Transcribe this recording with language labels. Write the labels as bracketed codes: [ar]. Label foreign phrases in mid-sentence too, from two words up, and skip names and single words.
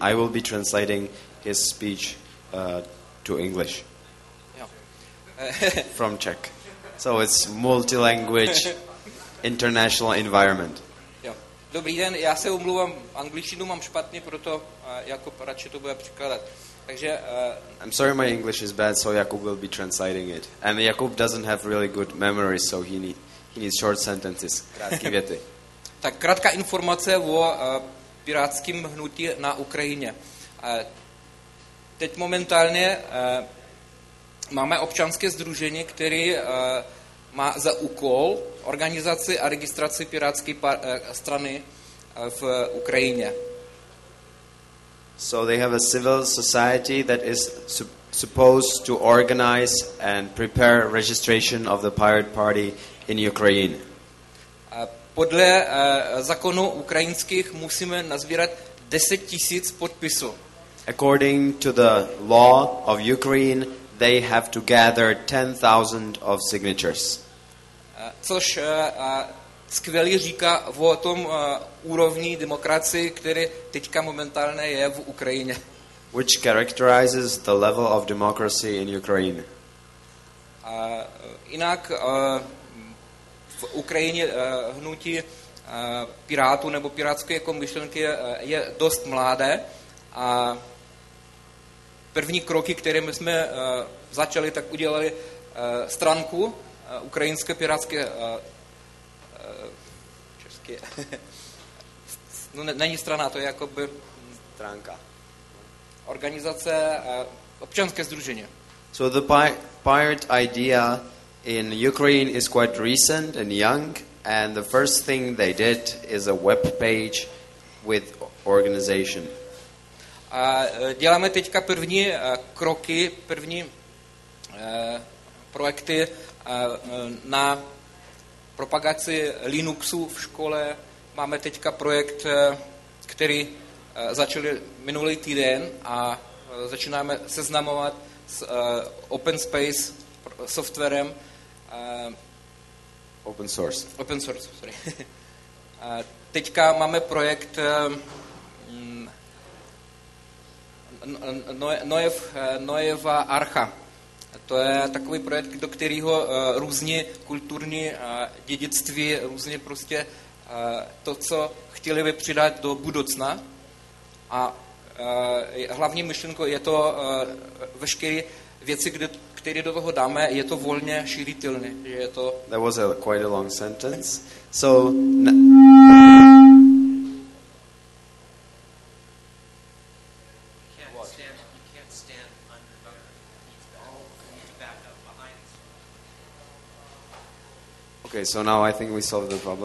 [en] I will be translating his speech to English from Czech. So it's multi-language, international environment. Jo. [cs] Dobrý den, já se omlouvám, angličtinu mám špatně, proto Jakub radši to bude překládat. Takže [en] I'm sorry my English is bad, so Jakub will be translating it. And Jakub doesn't have really good memory, so he needs short sentences, [cs] krátké věty. Tak krátká informace o pirátském hnutí na Ukrajině. Teď momentálně máme občanské sdružení, které má za úkol organizaci a registraci pirátské strany v Ukrajině. [en] So they have a civil society that is supposed to organize and prepare registration of the Pirate Party in Ukraine. [cs] Podle zákonů ukrajinských musíme nazbírat 10 000 podpisů. [en] According to the law of Ukraine, they have to gather 10,000 of signatures. [cs] Což skvěle říká o tom úrovni demokracie, který teďka momentálně je v Ukrajině. [en] Which characterizes the level of democracy in Ukraine. [cs] Jinak v Ukrajině hnutí pirátů nebo pirátské jako myšlenky je dost mladé a první kroky, které my jsme začali, tak udělali stránku ukrajinské pirátské české. No není strana, to je jakoby stránka. Organizace občanské sdružení. [en] So the pirate idea in Ukraine is quite recent and young, and the first thing they did is a web page with organization. [cs] Děláme teďka první kroky, první projekty na propagaci Linuxu v škole. Máme teďka projekt, který začali minulý týden a začínáme seznamovat s [en] open space [cs] softwarem. [en] Open source, sorry. [cs] Teďka máme projekt Noeva Archa. To je takový projekt, do kterého různě kulturní dědictví, různě prostě to, co chtěli by přidat do budoucna. A hlavní myšlenkou je to veškeré věci, které do toho dáme, je to volně šířitelné. Je to... [en] That was quite a long sentence. Okay, so now I think we solved the problem.